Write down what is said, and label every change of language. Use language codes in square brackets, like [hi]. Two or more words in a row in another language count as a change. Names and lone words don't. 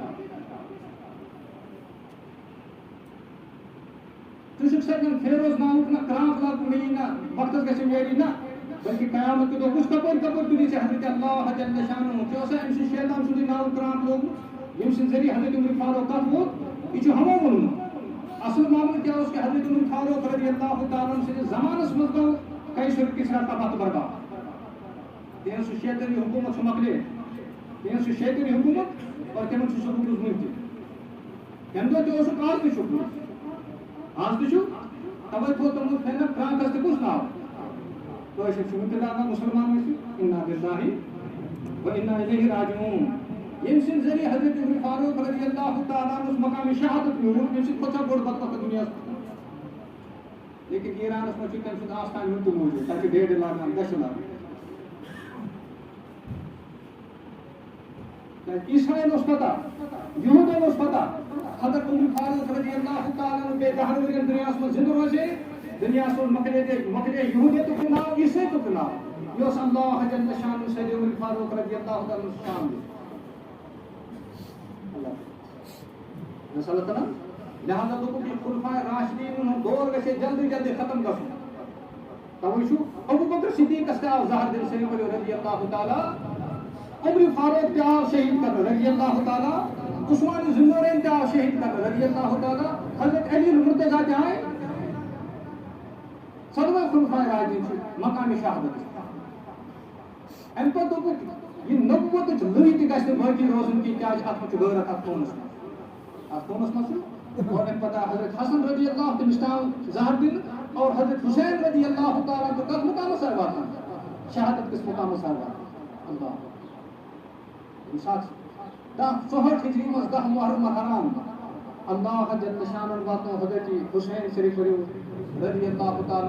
[ks] ژٕ چھُکھ سکان فیروز ناوُک نہ کرٛام لاگُن مےٚ یی نہ وقتس گژھِ ییٚری نہ بلکہ قیامت کے دۄہ کُس کپٲرۍ کپٲرۍ تُلی ژےٚ حضرت [ar] اللہ جل شانہ [ks] ژےٚ اوسا أمۍ سٕنٛدِ شیطان سُنٛدٕے ناو کرٛام لوگمُت ییٚمہِ سٕنٛدِ ذٔریعہٕ حضرت عمر فاروق کتھ ووت یہِ چھُ ہمو ووٚنمُت اصل معاملہٕ کیٛاہ اوس کہ حضرت عمر فاروق [ar] رضی اللہ تعالیٰ عنہ [ks] سٕنٛدِس زمانس منٛز گوٚو قیصر کسرا تباہ تہٕ برباد تِہنٛز سُہ شیطٲنی حکوٗمت چھُ مۄکلے تِہنٛز سُہ شیطٲنی حکوٗمت اور تِمن چھُ سُہ روٗدمُت وُنہِ تہِ تَمہِ دۄہ تہِ اوسُکھ آز تہِ چھُکھ آز تہِ چھُ تَوَے تھوٚو تِمو فینر کرٛانٛکَس تہِ کُس ناو کٲشِر چھِ وُنہِ تہِ لاگان مُسلمان ٲسِتھ [ar] اِنا بِاللہِ و اِنا اِلیہِ راجعوٗن [ks] ییٚمہِ سٕنٛدِ ذٔریعہٕ حضرت عمر فاروق [ar] رضی اللہ تعالیٰ [ks] عنہُس مقامِ شہادت میوٗل ییٚمہِ سۭتۍ کھۄتہٕ بوٚڑ بدبخت دُنیاہَس لیکن ایرانس منٛز چھُ تٔمۍ سُنٛد آستان وُنہِ تہِ موٗجوٗد تَتہِ چھِ ڈیڈٕ لاگان دَچھِ لاگان عیسایَن اوس پتہ یہوٗدَن اوس پتہ حضرت عمر فاروق [ar] رضی اللہ تعالیٰ عنہ [ks] بیٚیہِ 10 ؤرۍیَن دُنیاہَس منٛز زِندٕ روزے دُنیاہَس منٛز مۄکلے یہوٗدیتُک تہِ ناو عیٖسٲیتُک تہِ ناو یہ اوس [ar] اللہ جل شانہ [ks] سید عمر فاروق [ar] رضی اللہ تعالیٰ عنہ [ks] شان [ar] اللہ تعالیٰ [ks] لہٰذا دوٚپُکھ یہِ خُلفائے راشدیٖن ہُنٛد دور گژھِ جلدی جلدی ختم گژھُن توے چھُ ابوٗ بکر صدیٖقس تہِ آو زہر دِنہٕ صحیح ؤنِو [ar] رضی اللہ تعالیٰ [ks] عمر فاروق تہِ آو شہید کرنہٕ [ar] رضی اللہ تعالیٰ [ks] عثمان ذُالنورین تہِ آو شہید کرنہٕ [ar] رضی اللہ تعالیٰ [ks] حضرت علی المرتضیٰ تہِ آے ژۄنوَے خُلفائے راشدیٖن چھِ مقامِ شہادت اَمہِ پتہٕ دوٚپُکھ یہِ نبوتٕچ لٔہۍ تہِ گژھِ نہٕ باقٕے روزُن کینٛہہ کیٛازِ اَتھ منٛز چھُ غٲرت اَتھ خوٗنس منٛز چھُ اور اَمہِ پتہٕ حضرت حسن [ar] رضی اللہ [ks] تٔمِس تہِ آو زہر دِنہٕ اور حضرت حسین [ar] رضی اللہ تعالیٰ [ks] تہٕ کتھ مقامس آے واتان شہادت کِس مقامس آے واتان اللہ ییٚمہِ ساتہٕ 64 ہجری منٛز 10 محرم الحرام اللہ جل شانن واتنو حضرت حسین شریف [ar] رضی اللہ تعالیٰ